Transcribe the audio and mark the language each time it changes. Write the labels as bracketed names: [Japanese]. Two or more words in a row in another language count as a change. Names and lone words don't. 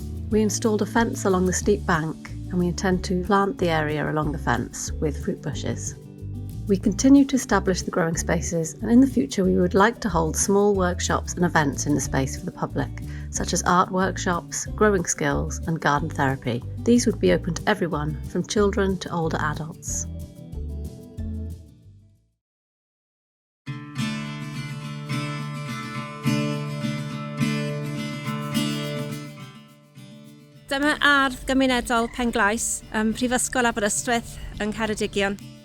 [English] We installed a fence along the steep bank and we intend to plant the area along the fence with fruit bushes. We continue to establish the growing spaces, and in the future we would like to hold small workshops and events in the space for the public, such as art workshops, growing skills and garden therapy. These would be open to everyone, from children to older adults. [Welsh] Dyma Ardd Gymunedol Penglais, Prifysgol Aberystwyth yng Ngheredigion.